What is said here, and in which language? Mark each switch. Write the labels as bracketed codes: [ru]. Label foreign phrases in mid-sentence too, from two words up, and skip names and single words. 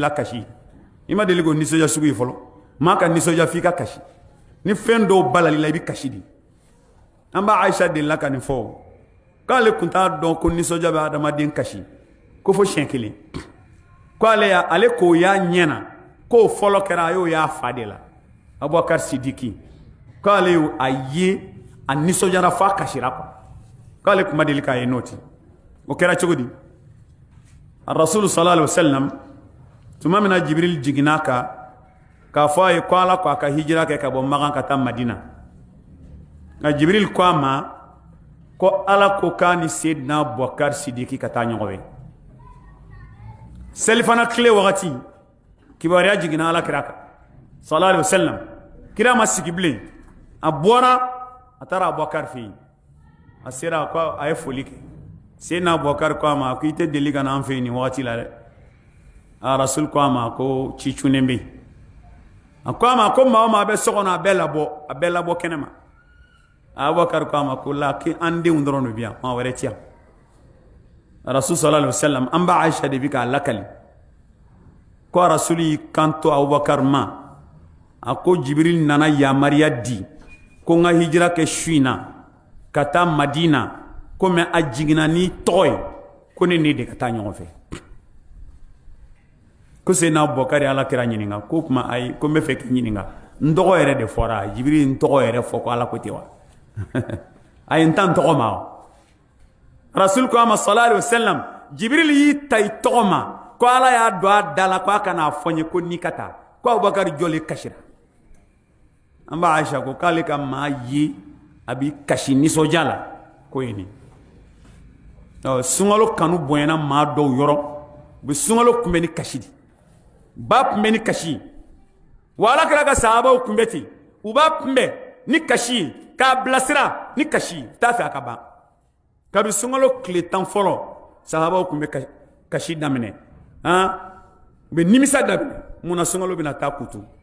[bm] la kasi i ma deli k'o nisɔndiya sugu ye fɔlɔ maa ka nisɔndiya f'i ka kasi ni fɛn dɔw balali la i bɛ kasi di an b'a Ayisa delila ka nin fɔ k'ale kun t'a dɔn ko nisɔndiya bɛ adamaden kasi ko fo siɲɛ kelen k'ale k'o y'a ɲɛna k'o fɔlɔ kɛra a y'o y'a fa de la Abubakar Sidiki k'ale a ye a nisɔndiyara f'a kasira quoi k'ale kuma deli k'a ye n'o tɛ o kɛra cogo di Rasul [ar] صلى الله عليه وسلم [bm] tuma min na Jibril jiginna kan k'a fɔ a ye ko ala ko a ka hijira kɛ ka bɔ Makan ka taa Madina nka Jibril ko a ma ko ala ko k'a ni Seydina Abubakar Sidiki ka taa ɲɔgɔn ye selifana tile wagati kibaruya jiginna ala kira kan sallallahu alaihi wasallam kira ma sigi bilen a bɔra a taara Abubakar fɛ yen a sera ko a ye foli kɛ Seydina Abubakar ko a ma ko i tɛ deli ka na an fɛ yen nin wagati la dɛ a Rasul ko a ma ko ci cunnen bɛ yen a ko a ma ko maa o maa bɛ so kɔnɔ a bɛɛ labɔ kɛnɛ ma Abubakar ko a ma ko la k'i an denw dɔrɔn de bɛ yan maa wɛrɛ ti yan Rasul [ar] صلى الله عليه وسلم [bm] an b'a Ayisa de bi k'a lakali ko Rasul y'i kanto Abubakar ma a ko Jibril nana yamariya di ko n ka hijira kɛ su in na ka taa Madina ko mɛ a jiginna n'i tɔgɔ ye ko ne ni de ka taa ɲɔgɔn fɛ ko Seydina Abubakar ala kira ɲininka ko kuma ayi ko n bɛ fɛ k'i ɲininka n tɔgɔ yɛrɛ de fɔra Jibril n tɔgɔ yɛrɛ fɔ ko ala ko ten wa a ye n ta n tɔgɔ ma o Rasul ko a ma sallallahu [ar] عليه وسلم [bm] Jibril y'i ta i tɔgɔ ma ko ala y'a don a da la ko a kana fɔ n ye ko n'i ka taa ko Abubakar jɔlen kasira an b'a Ayisa ko k'ale ka maa ye a b'i kasi nisɔndiya la ko ye nin sunkalo kanu bonyana maa dɔw yɔrɔ u bɛ sunkalo kunbɛn ni kasi di ba kunbɛn ni kasi wa ala kɛra ka sahabaw kunbɛn ten u b'a kunbɛn ni kasi ye k'a bilasira ni kasi ye t'a fɛ a ka ban kabi sunkalo tile 10 fɔlɔ sahabaw kun bɛ kasi daminɛ u bɛ nimisa daminɛ mun na sunkalo bɛna taa kutu